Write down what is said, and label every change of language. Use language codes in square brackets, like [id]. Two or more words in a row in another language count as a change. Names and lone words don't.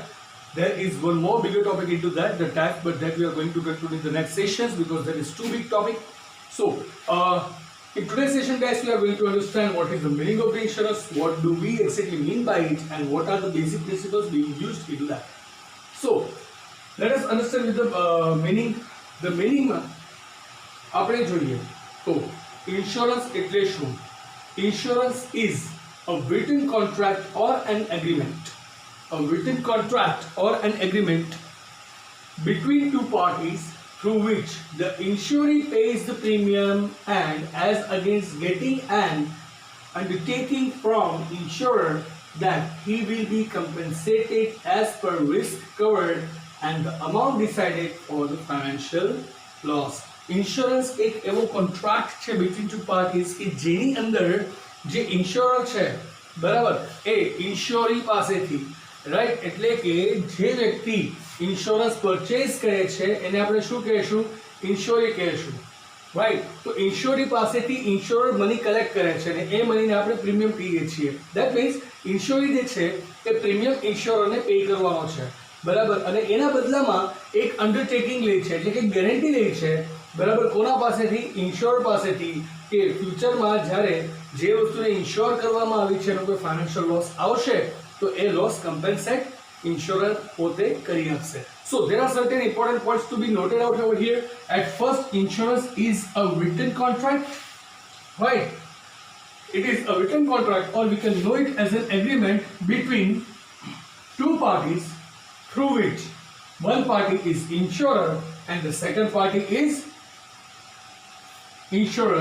[en] There is one more bigger topic into that, the tax, but that we are going to conclude in the next sessions because that is too big topic. So, in today's session, guys, we are going to understand what is the meaning of the insurance, what do we exactly mean by it, and what are the basic principles being used into that. So, let us understand with the meaning. The meaning, [gu] આપણે જોઈએ તો insurance એટલે શું? [en] Insurance is a written contract or an agreement. A written contract or an agreement between two parties through which the insurer pays the premium and as against getting an undertaking from insurer that he will be compensated as per risk covered and the amount decided for the financial loss. [gu] Insurance એક એવો કોન્ટ્રાક્ટ છે [en] between two parties [gu] કે જેની અંદર જે ઇન્શ્યોરર છે બરાબર એ ઇન્શ્યોરી પાસેથી રાઈટ એટલે કે જે વ્યક્તિ [en] insurance purchase [gu] કરે છે એને આપણે શું કહેશું? ઇન્શ્યોરી કહેશું, રાઈટ? તો ઇન્શ્યોરી પાસેથી ઇન્શ્યોરર [en] money collect [gu] કરે છે અને એ મનીને આપણે પ્રીમિયમ કહીએ છીએ. [en] that means [gu] ઇન્શ્યોરી જે છે એ પ્રીમિયમ ઇન્શ્યોરરને પે કરવાનો છે, બરાબર? અને એના બદલામાં એક અંડરટેકિંગ લે છે એટલે કે ગેરંટી લે છે, બરાબર? કોના પાસેથી? ઇન્શ્યોરર પાસેથી, કે ફ્યુચરમાં જ્યારે જે વસ્તુને ઇન્શ્યોર કરવામાં આવી છે એનો કોઈ [en] financial loss [gu] આવશે તો એ [en] loss compensate insurer [gu] પોતે કરી આપશે. [en] So there are certain important points to be noted out over here. At first, insurance is a written contract, right? It is a written contract, or we can know it as an agreement between two parties through which one party is insurer and the second party is insurer.